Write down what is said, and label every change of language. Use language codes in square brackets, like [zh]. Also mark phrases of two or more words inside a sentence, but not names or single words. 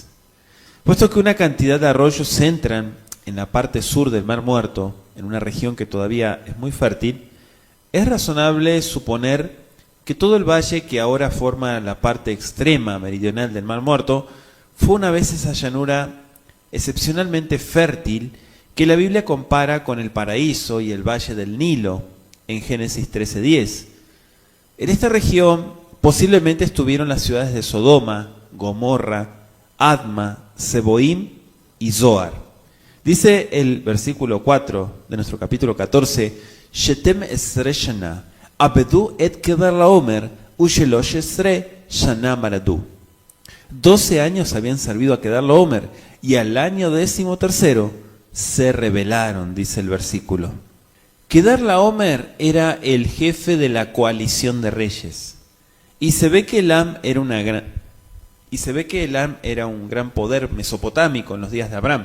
[es] Puesto que una cantidad de arroyos entran en la parte sur del Mar Muerto, en una región que todavía es muy fértil, es razonable suponer que todo el valle que ahora forma la parte extrema meridional del Mar Muerto fue una vez esa llanura excepcionalmente fértil que la Biblia compara con el paraíso y el valle del Nilo en Génesis 13:10. En esta región posiblemente estuvieron las ciudades de Sodoma, Gomorra, Adma, Seboim y Zoar. Dice el versículo 4 de nuestro capítulo 14, [he] שתים עשרה שנה עבדו את כדרלעמר ושלש עשרה שנה מרדו. [es] 12 años habían servido a Kedar-Laomer, y al año 13º se rebelaron, dice el versículo. Kedar-Laomer era el jefe de la coalición de reyes, y se ve que Elam era un gran poder mesopotámico en los días de Abraham.